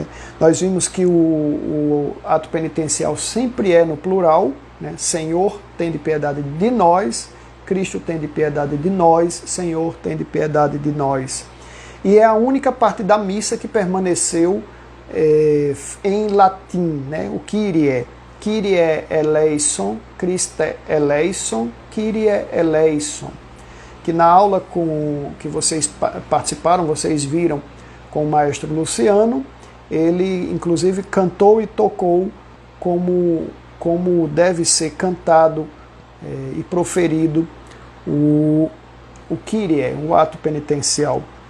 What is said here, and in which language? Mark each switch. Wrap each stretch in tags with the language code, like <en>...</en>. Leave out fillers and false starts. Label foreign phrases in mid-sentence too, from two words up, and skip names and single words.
<pt>Nós vimos que o ato penitencial sempre é no plural, né? Senhor, tende piedade de nós, Cristo tende piedade de nós, Senhor, tende piedade de nós. E é a única parte da missa que permaneceu em latim, né? O Kyrie.</pt> <el>Κύριε ελέησον, Χριστέ ελέησον, Κύριε ελέησον.</el> <pt>Que na aula que vocês participaram, vocês viram com o maestro Luciano, ele inclusive cantou e tocou como deve ser cantado e proferido o Kyrie, o ato penitencial.</pt>